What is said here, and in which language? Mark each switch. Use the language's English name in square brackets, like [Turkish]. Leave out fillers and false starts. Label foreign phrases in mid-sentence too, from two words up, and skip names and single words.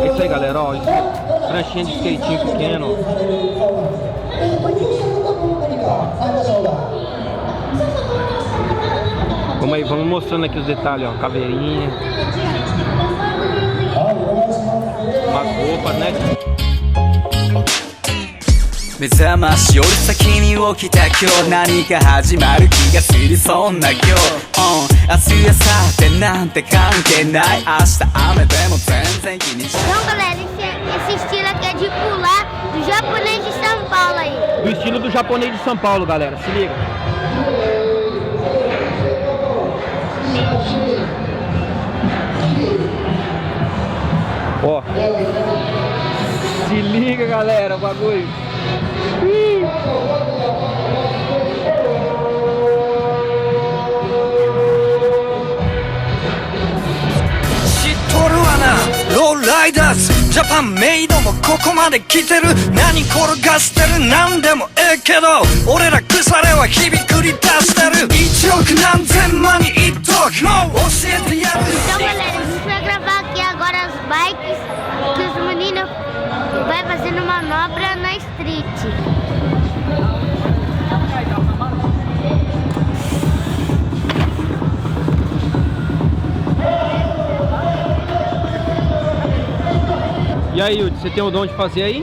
[Portuguese] galera, ó, pranchinha de skatinho pequeno. Vamos aí, vamos mostrando aqui os detalhes, ó, caveirinha, umas roupas, né? [Japanese] 目覚ましより先に起きた今日何か始まる気がするそんな今日、明日やさってなんて関係ない明日雨でも全然気にしない [Portuguese] Então, galera, esse estilo aqui é de pular do japonês de São Paulo aí. Do estilo do japonês de São Paulo, galera, se liga. Ó, se liga, galera, o bagulho. [Japanese] ローライダーズジャパンメイドもここまで来てる何転がしてる何でもええけど俺ら腐れは日々繰り出してる1億何千万に一時もう教えてやる [Portuguese] Então, galera, a gente vai gravar aqui agora as bikes que os meninos vai fazendo manobra na street. E aí, Yudi, você tem o dom de fazer aí?